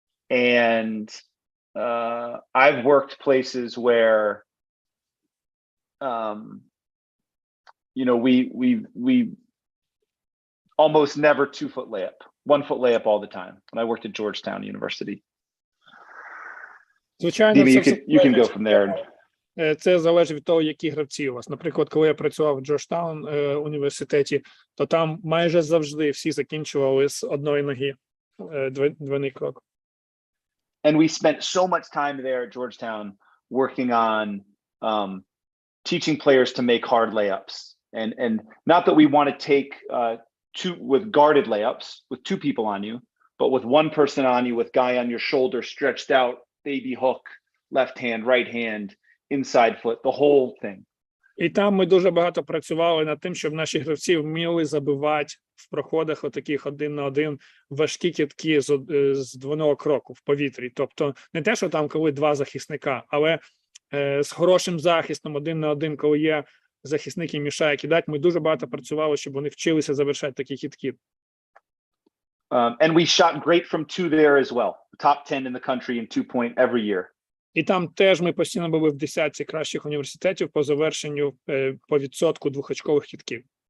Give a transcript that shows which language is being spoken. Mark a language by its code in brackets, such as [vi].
[en] And I've worked places where we almost never 2-foot layup, 1-foot layup all the time. And I worked at Georgetown University. [uk] Звичайно, [en] Dima, you can go from there. [uk] Це залежить від того, які гравці у вас. Наприклад, коли я працював в Джорджтаун університеті, то там майже завжди всі закінчували з одної ноги, двойний крок. [en] And we spent so much time there at Georgetown working on teaching players to make hard layups. And not that we want to take with guarded layups with 2 people on you, but with 1 person on you, with guy on your shoulder stretched out, baby hook, left hand, right hand, inside foot, the whole thing. [uk] І там ми дуже багато працювали над тим, щоб наші гравці вміли забивати в проходах отаких 1-на-1 важкі кидки з двойного кроку в повітрі. Тобто не те, що там коли 2 захисника, але з хорошим захистом 1-на-1, коли є захисник і мішає кидати, ми дуже багато працювали, щоб вони вчилися завершати такі кидки. [en] And we shot great from 2 there as well. Top 10 in the country in 2-point every year. [uk] І там теж ми постійно були в 10 кращих університетів по завершенню по відсотку двохочкових кидків.